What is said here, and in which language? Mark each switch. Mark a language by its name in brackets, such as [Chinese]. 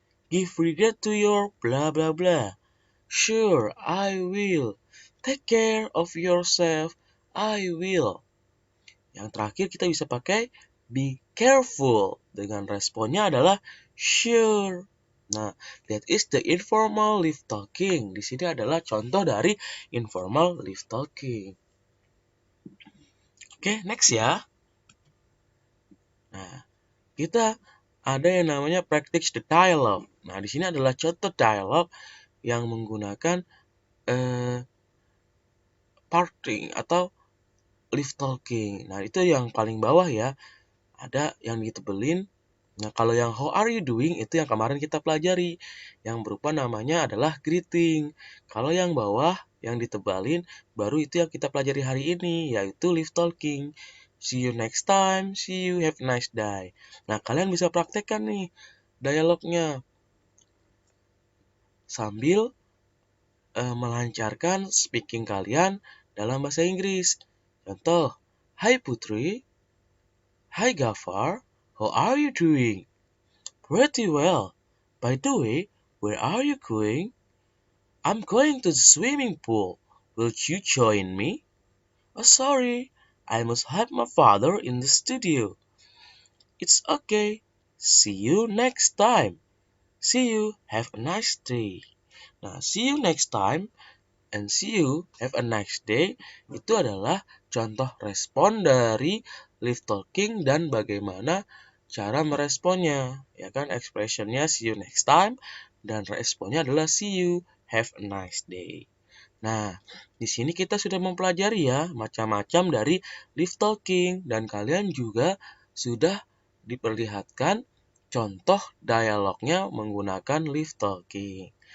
[English] Give regard to your blah blah blah. Sure, I will. Take care of yourself. I will. [Indonesian] Yang terakhir kita bisa pakai [English] be careful. [Indonesian] Dengan responnya adalah sure. [English] Nah, that is the informal live talking. [Indonesian] Di sini adalah contoh dari [English] informal live talking. [Indonesian] Oke, [English] next [Indonesian] ya. Nah, kita ada yang namanya [English] practice the dialogue. [Indonesian] Nah, di sini adalah contoh dialog yang menggunakan parting atau [English] live talking. [Indonesian] Nah, itu yang paling bawah ya. Ada yang ditebelin. Nah, kalau yang [English] how are you doing [Indonesian] itu yang kemarin kita pelajari. Yang berupa namanya adalah greeting. Kalau yang bawah yang ditebalin baru itu yang kita pelajari hari ini, yaitu [English] live talking. See you next time, see you, have a nice day. [Indonesian] Nah, kalian bisa praktekkan nih dialognya sambil melancarkan speaking kalian dalam bahasa Inggris. [English] Contoh, Hi Putri, Hi Gafar, how are you doing? Pretty well. By the way, where are you going? I'm going to the swimming pool. Will you join me? Oh, sorry, I must help my father in the studio. It's okay. See you next time. See you. Have a nice day. Nah, see you next time and see you. Have a nice day. [Indonesian] Itu adalah contoh respon dari [English] live talking [Indonesian] dan bagaimana cara meresponnya. Ya kan, expressionnya [English] see you next time [Indonesian] dan responnya adalah [English] see you. Have a nice day. [Indonesian] Nah, di sini kita sudah mempelajari ya macam-macam dari [English] live talking [Indonesian] dan kalian juga sudah diperlihatkan contoh dialognya menggunakan live talking.